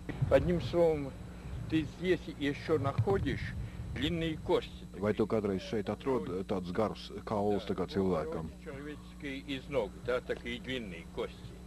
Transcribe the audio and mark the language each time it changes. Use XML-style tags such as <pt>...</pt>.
<ru>Одним словом, ты здесь еще находишь длинные кости.</ru> <lv>Vai tu kādreiz šeit atrod tādus garus kaulus tā kā cilvēkam?</lv> <ru>Человеческие из ног, да, такие длинные кости.</ru>